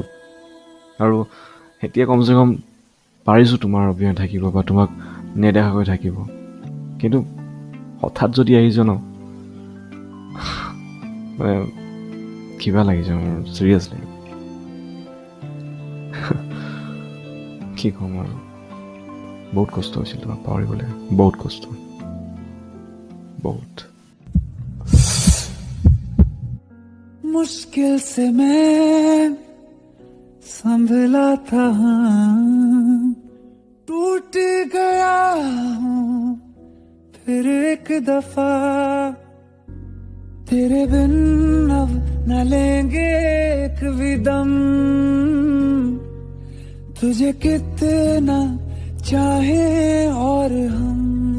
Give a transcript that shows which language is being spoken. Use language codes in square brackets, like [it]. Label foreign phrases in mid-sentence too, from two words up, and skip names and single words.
[as] আৰু এতিয়া কমচে কম পাৰিছোঁ তোমাৰ অবিহনে থাকিব বা তোমাক নেদেখাকৈ থাকিব, কিন্তু হঠাৎ যদি আহি যোৱা ন, মানে কিবা লাগিছে মোৰ চিৰিয়াছলি। কি ক'ম আৰু, বহুত কষ্ট হৈছিল তোমাক পাহৰিবলৈ, বহুত কষ্ট, বহুত। [hi] मुश्किल से मैं संभला था, टूट गया हूँ फिर एक दफा। तेरे बिन अब न लेंगे एक भी दम, तुझे कितना चाहे और हम।